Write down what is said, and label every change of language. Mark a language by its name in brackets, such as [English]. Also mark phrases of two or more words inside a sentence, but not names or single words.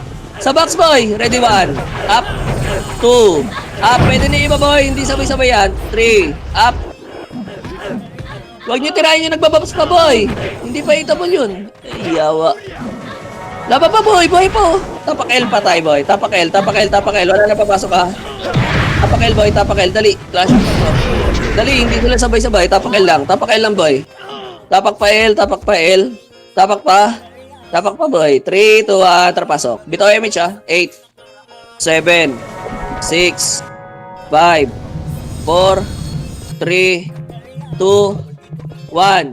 [Filipino] Sa box boy. Ready 1. Up. 2. Up. Pwede na yung iba boy. Hindi sabay-sabay yan. 3. Up. Huwag nyo tirahin yung nagbababas pa boy. Hindi pa hitable yun. Ay, yawa. Laban pa boy. Boy po. Tapak L pa tayo boy. Tapak L. Tapak L. Tapak L. Wala na papasok ha. Tapak L boy. Tapak L. Dali. Clash. Dali. Hindi sila sabay-sabay. Tapak L lang. Tapak L lang boy. Tapak pa L. Tapak pa L. Tapak pa. Tapak pa boy. 3, 2, 1. Trapasok. Bitaw image ha. 8, 7, 6, 5, 4, 3, 2, 1.